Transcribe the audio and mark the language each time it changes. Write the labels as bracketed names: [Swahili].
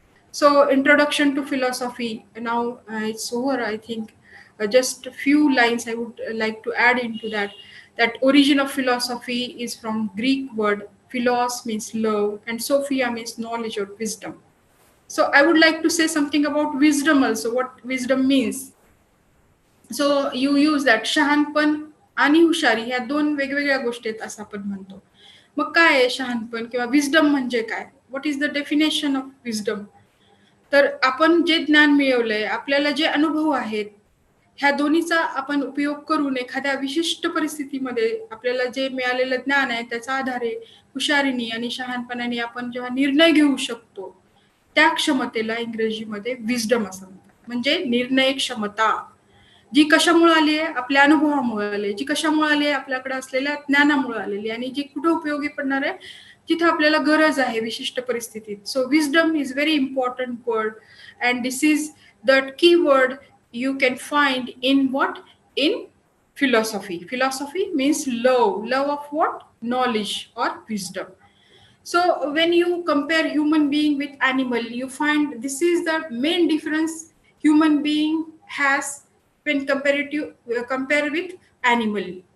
[English] So, introduction to philosophy. Now it's over. I think just a few lines I would like to add into that. That origin of philosophy is from Greek word philos means love, and Sophia means knowledge or wisdom. So I would like to say something about wisdom also. What wisdom means. So you use that [Marathi] शहाणपण आणि हुशारी ह्या दोन वेगवेगळ्या गोष्टी आहेत असं आपण म्हणतो. मग काय आहे शहाणपण किंवा विजडम म्हणजे काय? [English] What is the definition of wisdom? [Marathi] तर आपण जे ज्ञान मिळवलंय, आपल्याला जे अनुभव आहेत, ह्या दोन्हीचा आपण उपयोग करून एखाद्या विशिष्ट परिस्थितीमध्ये आपल्याला जे मिळालेलं ज्ञान आहे त्याच्या आधारे हुशारीने आणि शहाणपणाने आपण जेव्हा निर्णय घेऊ शकतो, त्या क्षमतेला इंग्रजीमध्ये विजडम असं म्हणतात. म्हणजे निर्णय क्षमता, जी कशामुळे आली आहे? आपल्या अनुभवामुळे आली, जी कशामुळे आली आहे? आपल्याकडे असलेल्या ज्ञानामुळे आलेली, आणि जी कुठे उपयोगी पडणार आहे? जिथे आपल्याला गरज आहे विशिष्ट परिस्थितीत. [English] So wisdom is very important word, and this is the key word you can find in what? In philosophy. Philosophy means love of what? Knowledge or wisdom. So when you compare human being with animal, you find this is the main difference human being has when compare with animal.